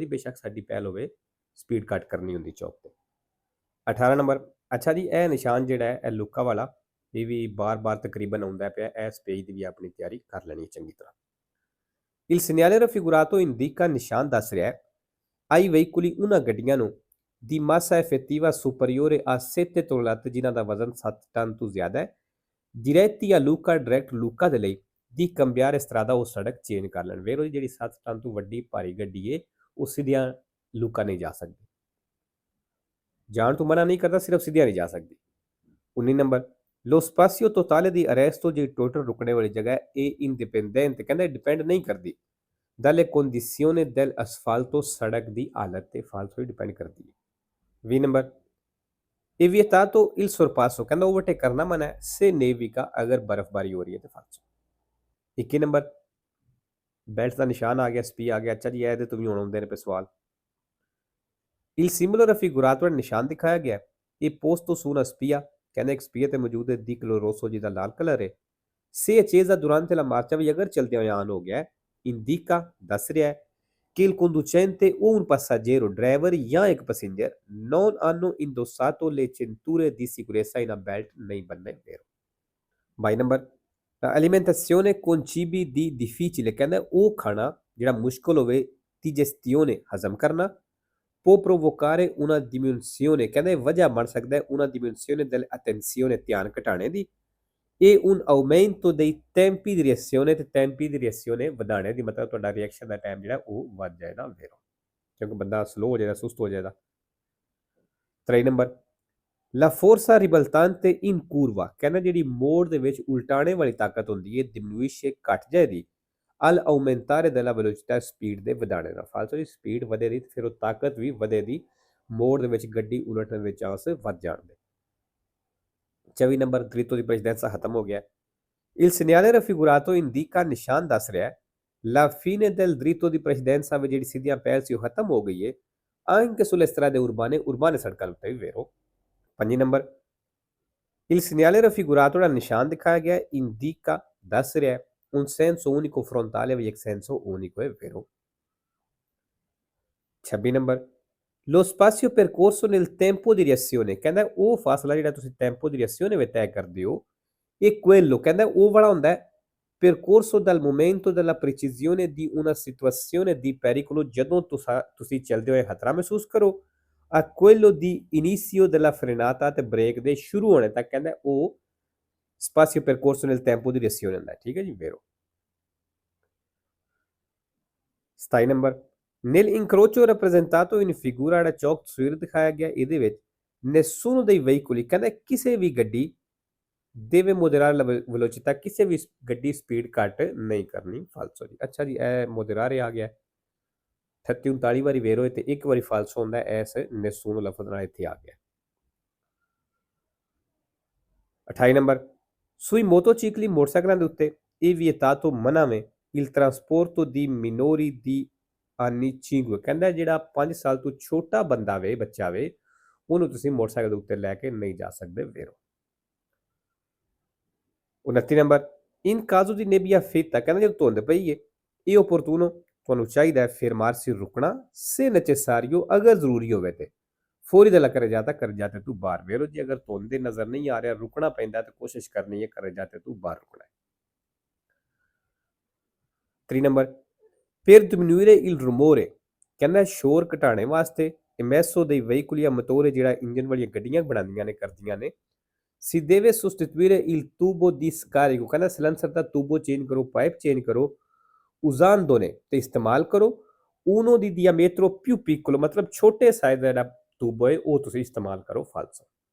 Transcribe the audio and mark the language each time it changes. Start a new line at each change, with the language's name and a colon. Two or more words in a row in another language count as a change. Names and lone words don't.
Punjabi: ਬੇਸ਼ੱਕ ਸਾਡੀ ਪਹਿਲ ਹੋਵੇ ਸਪੀਡ ਘੱਟ ਕਰਨੀ ਹੁੰਦੀ ਚੌਕ ਤੇ। 18 ਨੰਬਰ, ਅੱਛਾ ਜੀ, ਇਹ ਨਿਸ਼ਾਨ ਜਿਹੜਾ ਹੈ ਇਹ ਲੁੱਕਾ ਵਾਲਾ, ਇਹ ਵੀ ਬਾਰ-ਬਾਰ ਤਕਰੀਬਨ ਆਉਂਦਾ ਪਿਆ, ਇਸ ਪੇਜ ਦੀ ਵੀ ਆਪਣੀ ਤਿਆਰੀ ਕਰ ਲੈਣੀ ਚੰਗੀ ਤਰ੍ਹਾਂ।
Italian: il segnale raffigurato indica,
Punjabi: ਨਿਸ਼ਾਨ ਦੱਸ ਰਿਹਾ ਹੈ
Italian: ai veicoli,
Punjabi: ਉਹਨਾਂ ਗੱਡੀਆਂ ਨੂੰ
Italian: di massa effettiva superiore a 7 tonnellate,
Punjabi: ਜਿਨ੍ਹਾਂ ਦਾ ਵਜ਼ਨ 7 ਟਨ ਤੋਂ ਜ਼ਿਆਦਾ ਹੈ,
Italian: diretti a Lucca,
Punjabi: ਡਾਇਰੈਕਟ ਲੂਕਾ ਦੇ ਲਈ,
Italian: di cambiare strada,
Punjabi: ਉਹ ਸੜਕ ਚੇਂਜ ਕਰ ਲੈਣ ਵੇਰੋ ਜੀ। ਜਿਹੜੀ 7 ਟਨ ਤੋਂ ਵੱਡੀ ਭਾਰੀ ਗੱਡੀ ਹੈ ਉਹ ਸਿੱਧੀਆਂ ਲੂਕਾ ਨਹੀਂ ਜਾ ਸਕਦੀ, ਜਾਣ ਤੋਂ ਮਨਾ ਨਹੀਂ ਕਰਦਾ, ਸਿਰਫ ਸਿੱਧੀਆਂ ਨਹੀਂ ਜਾ ਸਕਦੀ। 19 ਨੰਬਰ,
Italian: lo spazio totale di arresto,
Punjabi: ਜਿਹੜੀ ਟੋਟਲ ਰੁਕਣੇ ਵਾਲੀ ਜਗ੍ਹਾ ਹੈ ਇਹ indipendente, ਕਹਿੰਦਾ ਡਿਪੈਂਡ ਨਹੀਂ ਕਰਦੀ
Italian: dalle condizioni dell'asfalto,
Punjabi: ਸੜਕ ਦੀ ਹਾਲਤ ਤੇ ਫਾਲਤੂ ਡਿਪੈਂਡ ਕਰਦੀ ਹੈ।
Italian: 20 ਨੰਬਰ, è vietato il sorpasso,
Punjabi: ਕਹਿੰਦਾ ਓਵਰਟੇਕ ਕਰਨਾ ਮਨਾ ਹੈ
Italian: se nevica,
Punjabi: ਅਗਰ ਬਰਫ਼ਬਾਰੀ ਹੋ ਰਹੀ ਹੈ ਤੇ ਫਾਲਤੂ। 21 ਨੰਬਰ, ਬੈਲਟ ਦਾ ਨਿਸ਼ਾਨ ਆ ਗਿਆ, ਸਪੀ ਆ ਗਿਆ। ਅੱਛਾ ਜੀ, ਇਹਦੇ ਤੋਂ ਵੀ ਹੁਣ ਆਉਂਦੇ ਨੇ ਸਵਾਲ।
Italian: il simbolo raffigurato,
Punjabi: ਨਿਸ਼ਾਨ ਦਿਖਾਇਆ ਗਿਆ,
Italian: è posto su una spia,
Punjabi: ਕਹਿੰਦਾ ਇੱਕ ਸਪੀਆ ਤੇ ਮੌਜੂਦ ਹੈ
Italian: di color rosso,
Punjabi: ਜਿਹਦਾ ਲਾਲ ਕਲਰ ਹੈ,
Italian: se accesa durante la marcia,
Punjabi: ਵੀ ਅਗਰ ਚਲਦਿਆਂ ਹੋਇਆ ਆਨ ਹੋ ਗਿਆ, indica, ਦੱਸ ਰਿਹਾ ਹੈ
Italian: che il conducente o un passeggero,
Punjabi: ਡਰਾਈਵਰ ਜਾਂ ਇੱਕ ਪੈਸੇਂਜਰ,
Italian: non hanno indossato le cinture di sicurezza,
Punjabi: ਇਹਨਾਂ ਬੈਲਟ ਨਹੀਂ ਬੰਨੇ ਵੇਰੋ। 22 ਨੰਬਰ,
Italian: alimentazione con cibi di difficile,
Punjabi: ਕਹਿੰਦਾ ਉਹ ਖਾਣਾ ਜਿਹੜਾ ਮੁਸ਼ਕਲ ਹੋਵੇ,
Italian: di gestione,
Punjabi: ਹਜ਼ਮ ਕਰਨਾ,
Italian: può provocare una diminuzione,
Punjabi: ਕਹਿੰਦਾ ਇਹ ਵਜ੍ਹਾ ਬਣ ਸਕਦਾ ਹੈ
Italian: una diminuzione dell'attenzione,
Punjabi: ਧਿਆਨ ਘਟਾਣੇ ਦੀ,
Italian: e un aumento dei tempi di reazione,
Punjabi: ਤੇ
Italian: tempi di reazione
Punjabi: ਵਧਾਣੇ ਦੀ, ਮਤਲਬ ਤੁਹਾਡਾ ਰਿਐਕਸ਼ਨ ਦਾ ਟਾਈਮ ਜਿਹੜਾ ਉਹ ਵੱਧ ਜਾਏਗਾ ਵੇਰੋ, ਕਿਉਂਕਿ ਬੰਦਾ ਸਲੋ ਹੋ ਜਾਏਗਾ, ਸੁਸਤ ਹੋ ਜਾਏਗਾ। 23 ਨੰਬਰ,
Italian: la forza ribaltante in curva,
Punjabi: ਕਹਿੰਦਾ ਜਿਹੜੀ ਮੋੜ ਦੇ ਵਿੱਚ ਉਲਟਾਣੇ ਵਾਲੀ ਤਾਕਤ ਹੁੰਦੀ ਹੈ diminuisce, ਘਟ ਜਾਏਗੀ
Italian: al aumentare della velocità,
Punjabi: ਸਪੀਡ ਦੇ ਵਧਾਣੇ ਨਾਲ। ਫਾਲਤੂ ਦੀ ਸਪੀਡ ਵਧੇਗੀ ਫਿਰ ਉਹ ਤਾਕਤ ਵੀ ਵਧੇਗੀ, ਮੋੜ ਦੇ ਵਿੱਚ ਗੱਡੀ ਉਲਟਣ ਦੇ ਚਾਂਸ ਵੱਧ ਜਾਣਗੇ। 24 ਨੰਬਰ,
Italian: dritto di precedenza
Punjabi: ਖਤਮ ਹੋ ਗਿਆ।
Italian: il segnale raffigurato indica,
Punjabi: ਨਿਸ਼ਾਨ ਦੱਸ ਰਿਹਾ
Italian: la fine del dritto di precedenza,
Punjabi: ਵਿੱਚ ਜਿਹੜੀ ਸਿੱਧੀਆਂ ਪਹਿਲ ਸੀ ਉਹ ਖਤਮ ਹੋ ਗਈ ਹੈ
Italian: anche sulle strade urbane,
Punjabi: ਉਰਬਾਨੇ ਸੜਕਾਂ ਉੱਤੇ ਵੀ ਵੇਰੋ। 5 ਨੰਬਰ,
Italian: il segnale raffigurato,
Punjabi: ਜਿਹੜਾ ਨਿਸ਼ਾਨ ਦਿਖਾਇਆ ਗਿਆ indica, ਦੱਸ ਰਿਹਾ
Italian: un senso unico frontale,
Punjabi: ਵਿੱਚ ਇੱਕ
Italian: senso unico
Punjabi: ਹੈ ਵੇਰੋ। 26 ਨੰਬਰ,
Italian: lo spazio percorso nel tempo di reazione,
Punjabi: ਕਹਿੰਦਾ ਉਹ ਫਾਸਲਾ ਜਿਹੜਾ ਤੁਸੀਂ
Italian: tempo di reazione
Punjabi: ਵਿੱਚ ਤੈਅ ਕਰਦੇ ਹੋ, ਇਹ quello, ਕਹਿੰਦਾ ਉਹ ਵਾਲਾ ਹੁੰਦਾ ਹੈ
Italian: percorso dal momento della precisione di una situazione di pericolo,
Punjabi: ਜਦੋਂ ਤੁਸੀਂ ਚੱਲਦੇ ਹੋਏ ਖਤਰਾ ਮਹਿਸੂਸ ਕਰੋ
Italian: a quello di inizio della frenata
Punjabi: ਤੇ ਬ੍ਰੇਕ ਦੇ ਸ਼ੁਰੂ ਹੋਣੇ ਤੱਕ ਕਹਿੰਦਾ ਉਹ
Italian: spazio percorso nel tempo di reazione
Punjabi: ਹੁੰਦਾ ਹੈ। ਠੀਕ ਹੈ ਜੀ, vero। 27 ਨੰਬਰ,
Italian: nell'incrocio rappresentato in figura
Punjabi: ਜਿਹੜਾ ਚੌਕ ਤਸਵੀਰ ਦਿਖਾਇਆ ਗਿਆ ਇਹਦੇ ਵਿੱਚ
Italian: nessuno dei veicoli
Punjabi: ਕਹਿੰਦਾ ਕਿਸੇ ਵੀ ਗੱਡੀ
Italian: deve moderare la velocità
Punjabi: ਕਿਸੇ ਵੀ ਗੱਡੀ ਸਪੀਡ ਘੱਟ ਨਹੀਂ ਕਰਨੀ, ਫਾਲਸੋ ਜੀ। ਅੱਛਾ ਜੀ, ਇਹ moderare ਆ ਗਿਆ 38 39 ਵਾਰੀ ਵੇਰੋ ਹੈ ਤੇ ਇੱਕ ਵਾਰੀ ਫਾਲਸੋ ਹੁੰਦਾ ਐਸ nessuno ਲਫ਼ਜ਼ ਨਾਲ ਇੱਥੇ ਆ ਗਿਆ। 28 ਨੰਬਰ,
Italian: sui motocicli
Punjabi: ਮੋਟਰਸਾਈਕਲਾਂ ਦੇ ਉੱਤੇ ਇਹ vietato ਮਨਾ ਵੇ
Italian: il trasporto di minori di anni 5
Punjabi: ਕਹਿੰਦਾ ਜਿਹੜਾ 5 ਸਾਲ ਤੋਂ ਛੋਟਾ ਬੰਦਾ ਵੇ, ਬੱਚਾ ਵੇ, ਉਹਨੂੰ ਤੁਸੀਂ ਮੋਟਰਸਾਈਕਲ ਦੇ ਉੱਤੇ ਲੈ ਕੇ ਨਹੀਂ ਜਾ ਸਕਦੇ, ਵੇਰੋ। 29 ਨੰਬਰ,
Italian: in caso di nebbia fitta
Punjabi: ਕਹਿੰਦਾ ਜਦੋਂ ਧੁੰਦ ਪਈ ਏ ਇਹ opportuno ਤੁਹਾਨੂੰ ਚਾਹੀਦਾ ਹੈ fermarsi ਰੁਕਣਾ
Italian: se necessario
Punjabi: ਅਗਰ ਜ਼ਰੂਰੀ ਹੋਵੇ ਤੇ ਫੌਰੀ ਦਾ ਕਰ ਜਾਤੇ ਤੂੰ ਬਾਹਰ, ਵੇਰੋ ਜੀ ਅਗਰ ਧੁੰਦ ਦੇ ਨਜ਼ਰ ਨਹੀਂ ਆ ਰਿਹਾ ਰੁਕਣਾ ਪੈਂਦਾ ਤੇ ਕੋਸ਼ਿਸ਼ ਕਰਨੀ ਹੈ ਕਰ ਜਾਤੇ ਤੂੰ ਬਾਹਰ ਰੁਕਣਾ ਹੈ। 3 ਨੰਬਰ,
Italian: per diminuire il rumore
Punjabi: ਕਹਿੰਦਾ ਸ਼ੋਰ ਘਟਾਉਣੇ ਵਾਸਤੇ
Italian: emesso dei veicoli a motore
Punjabi: ਜਿਹੜਾ ਇੰਜਨ ਵਾਲੀਆਂ ਗੱਡੀਆਂ ਬਣਾਉਂਦੀਆਂ ਨੇ ਕਰਦੀਆਂ ਨੇ
Italian: si deve sostituire il tubo di scarico
Punjabi: ਕਹਿੰਦਾ ਸਿਲੰਸਰ ਦਾ ਟੂਬੋ ਚੇਂਜ ਕਰੋ, ਪਾਈਪ ਚੇਂਜ ਕਰੋ, usandone ਤੇ ਇਸਤੇਮਾਲ ਕਰੋ
Italian: uno di diametro più piccolo
Punjabi: ਮਤਲਬ ਛੋਟੇ ਸਾਈਜ਼ ਦਾ ਜਿਹੜਾ ਟੂਬੋ ਹੈ ਉਹ ਤੁਸੀਂ ਇਸਤੇਮਾਲ ਕਰੋ, ਫਾਲਸੋ।